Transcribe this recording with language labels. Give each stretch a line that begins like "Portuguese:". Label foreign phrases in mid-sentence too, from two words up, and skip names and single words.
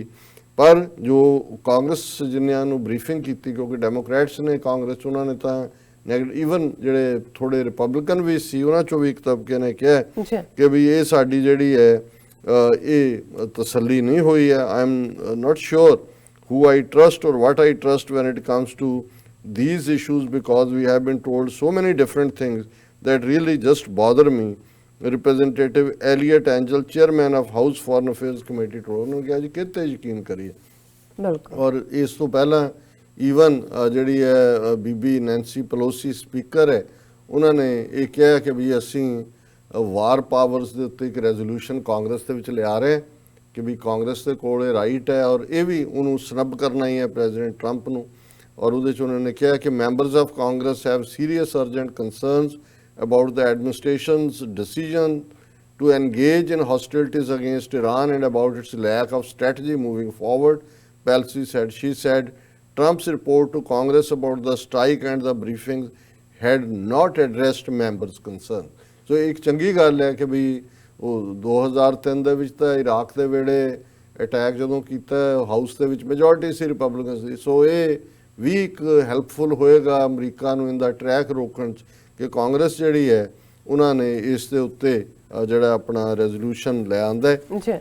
Punjabi: ਪਰ ਜੋ ਕਾਂਗਰਸ ਜਿਨ੍ਹਾਂ ਨੂੰ ਬਰੀਫਿੰਗ ਕੀਤੀ, ਕਿਉਂਕਿ ਡੈਮੋਕ੍ਰੈਟਸ ਨੇ ਕਾਂਗਰਸ, ਉਹਨਾਂ ਨੇ ਤਾਂ ਈਵਨ ਜਿਹੜੇ ਥੋੜੇ ਰਿਪਬਲਿਕਨ ਵੀ ਸੀ ਉਹਨਾਂ ਚੋਂ ਵੀ ਇੱਕ ਤਬਕੇ ਨੇ ਕਿਹਾ ਕਿ ਵੀ ਇਹ ਸਾਡੀ ਜਿਹੜੀ ਹੈ ਇਹ ਤਸੱਲੀ ਨਹੀਂ ਹੋਈ ਹੈ।
English: I am not sure who I trust or what I trust when it comes to these issues, because we have been told so many different things that really just bother me. Representative Elliot Angel, chairman of House Foreign Affairs Committee, told
Punjabi: ਉਹਨੂੰ ਕਿਹਾ ਜੀ ਕਿਤੇ ਯਕੀਨ ਕਰੀਏ। ਬਿਲਕੁਲ। ਔਰ ਇਸ ਤੋਂ ਪਹਿਲਾਂ ਈਵਨ ਜਿਹੜੀ ਹੈ ਬੀਬੀ ਨੈਂਸੀ ਪਲੋਸੀ ਸਪੀਕਰ ਹੈ, ਉਹਨਾਂ ਨੇ ਇਹ ਕਿਹਾ ਕਿ ਵੀ ਅਸੀਂ
English: war powers
Punjabi: ਦੇ ਉੱਤੇ ਇੱਕ ਰੈਜ਼ੋਲੂਸ਼ਨ ਕਾਂਗਰਸ ਦੇ ਵਿੱਚ ਲਿਆ ਰਹੇ ਕਿ ਵੀ ਕਾਂਗਰਸ ਦੇ ਕੋਲ ਇਹ ਰਾਈਟ ਹੈ ਔਰ ਇਹ ਵੀ ਉਹਨੂੰ ਸਨੱਬ ਕਰਨਾ ਹੀ ਹੈ ਪ੍ਰੈਜ਼ੀਡੈਂਟ ਟਰੰਪ ਨੂੰ। ਔਰ ਉਹਦੇ 'ਚ ਉਹਨਾਂ ਨੇ ਕਿਹਾ ਕਿ
English: Members of Congress have serious urgent concerns about the administration's decision to engage in hostilities against Iran and about its lack of strategy moving forward, Pelosi said. She said Trump's report to Congress about the strike and the briefings had not addressed members' concerns.
Punjabi: So ਇੱਕ ਚੰਗੀ ਗੱਲ ਹੈ ਕਿ ਵੀ ਉਹ 2003 ਦੇ ਵਿੱਚ ਤਾਂ ਇਰਾਕ ਦੇ ਵੇਲੇ ਅਟੈਕ ਜਦੋਂ ਕੀਤਾ ਹਾਊਸ ਦੇ ਵਿੱਚ ਮੈਜੋਰਟੀ ਸੀ ਰਿਪਬਲਿਕਨਸ ਦੀ। ਸੋ ਇਹ ਵੀ ਇੱਕ ਹੈਲਪਫੁਲ ਹੋਏਗਾ ਅਮਰੀਕਾ ਨੂੰ ਇਹਦਾ ਟਰੈਕ ਰੋਕਣ 'ਚ ਕਿ ਕਾਂਗਰਸ ਜਿਹੜੀ ਹੈ ਉਹਨਾਂ ਨੇ ਇਸ ਦੇ ਉੱਤੇ ਜਿਹੜਾ ਆਪਣਾ ਰੈਜ਼ੋਲੂਸ਼ਨ ਲੈ ਆਂਦਾ ਹੈ।